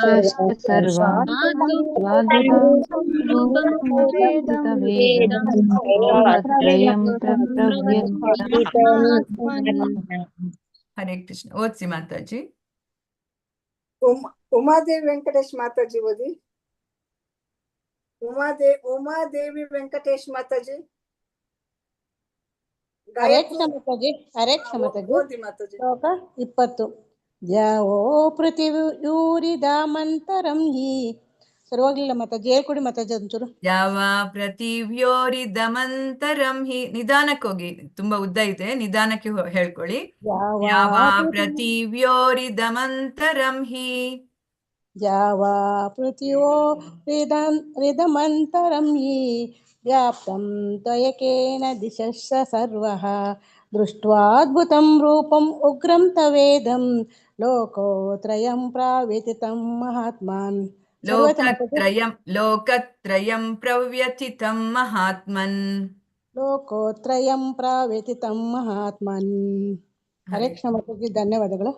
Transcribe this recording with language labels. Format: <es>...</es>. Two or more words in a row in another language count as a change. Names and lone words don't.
<kn>ಹರೇ ಕೃಷ್ಣ ಓತ್ಸಿ ಮಾತಾಜಿ ಉಮಾದೇವಿ ವೆಂಕಟೇಶ ಮಾತಾಜಿ ಓದಿ ಉಮಾದೇವಿ ವೆಂಕಟೇಶ ಮಾತಾಜಿ ಹರೇ ಕೃಷ್ಣ ಮಾತಾಜಿ. ಹರೇ ಕೃಷ್ಣ ಮಾತಾಜಿ. ಓದಿ ಮಾತಾಜಿ.</kn> <sa>ಶ್ಲೋಕ 20. ಯಾವೋ ಪೃಥಿವ್ಯೂರಿದಾಮಂತರಂ ಹಿ.</sa> <kn>ಸರಿ ಹೋಗ್ಲಿಲ್ಲ ಮಾತಾಜಿ, ಹೇಳ್ಕೊಡಿ ಮಾತಾಜಿ ಒಂಚೂರು.</kn> <sa>ಯಾವ ಪೃಥಿವ್ಯೋರಿದಮಂತರಂ ಹಿ.</sa> <kn>ನಿಧಾನಕ್ಕೆ ಹೋಗಿ, ತುಂಬಾ ಉದ್ದ ಇದೆ, ನಿಧಾನಕ್ಕೆ ಹೇಳ್ಕೊಳ್ಳಿ.</kn> <sa>ಯಾವ ಪೃಥಿವ್ಯೋರಿದಮಂತರಂ ಹಿ. ಯಾವ ಪೃಥಿವ್ಯೋರಿದಮಂತರಂ ಹಿ ವ್ಯಾಪ್ತಂ ತ್ವಯೈಕೇನ ದಿಶಶ್ಚ ಸರ್ವಃ ದೃಷ್ಟ್ವಾದ್ಭುತಂ ರೂಪಂ ಉಗ್ರಂ ತವೇದಂ ಲೋಕತ್ರಯಂ ಪ್ರಾವ್ಯಥಿತಂ ಮಹಾತ್ಮನ್. ಲೋಕತ್ರಯಂ ಪ್ರವ್ಯಥಿತಂ ಮಹಾತ್ಮನ್. ಲೋಕೋತ್ರಯಂ ಪ್ರಾವ್ಯಥಿತಂ ಮಹಾತ್ಮನ್.</sa> <kn>ಹರೇ ಕೃಷ್ಣ ಮಾತಾಜಿ, ಧನ್ಯವಾದಗಳು.</kn>